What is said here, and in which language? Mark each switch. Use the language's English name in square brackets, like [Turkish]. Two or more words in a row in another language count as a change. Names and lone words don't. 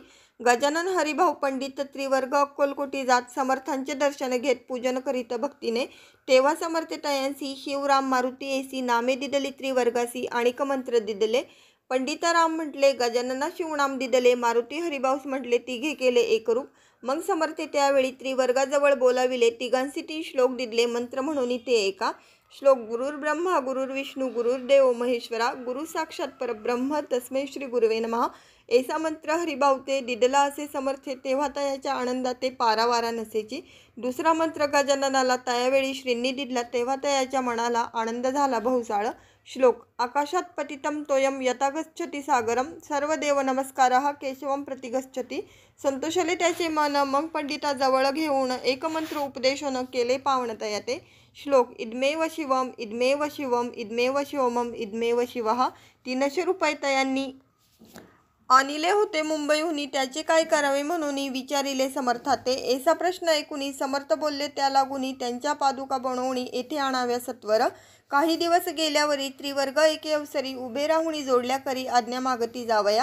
[Marathi] गजानन हरिभाऊ पंडित त्रिवर्ग अक्कलकोटी जात समर्थांचे दर्शन घेत पूजन करीत भक्तीने तेव्हा समर्थ तयांसी शिवराम मारुती ऐसी नामे दिदली त्रिवर्गासी आणिक मंत्र दिदले पंडिताराम म्हटले गजानना शिवनाम दिदले मारुती हरिभाऊस म्हटले तिघे केले एकरूप मग समर्थ त्यावेळी त्रिवर्गाजवळ बोलाविले तिघांसी 3 श्लोक दिदले मंत्र म्हणून ते एका श्लोक [Sanskrit] गुरुर्ब्रह्मा गुरुर्विष्णू गुरुर्देव महेश्वरा गुरु साक्षात परब्रह्म तस्मै श्री गुरुवे नमः. [Marathi] ऐसा मंत्र हरिभावते दिदला असे समर्थे तेव्हा तयाच्या आनंदात ते पारावारा नसेची. दुसरा मंत्र गजाननाला त्यावेळी श्रींनी दिदला तेव्हा तयाच्या मनाला आनंद झाला बहुसाळ. [Sanskrit] श्लोक आकाशात पतितं तोयम यथा गच्छति सागरम सर्व देव नमस्कारः केशवम प्रति गच्छति. [Marathi] संतोषले त्याचे मन मग पंडिताजवळ घेऊन एकमंत्र उपदेशन केले पावन तयाते. [Sanskrit] श्लोक इदमेव शिवम इदमेव शिवम इदमेव शिवमम इदमेव शिवः. [Marathi] 300 रुपये तयांनी आणिले होते मुंबईहून त्याचे काय करावे म्हणून विचारिले समर्थाते. ऐसा प्रश्न ऐकून समर्थ बोलले त्या लागून त्यांच्या पादुका बनवून येथे आणाव्या सत्वर. काही दिवस गेल्यावरी त्रिवर्ग एके अवसरी उभे राहुनी जोडल्या करी आज्ञा मागती जावया.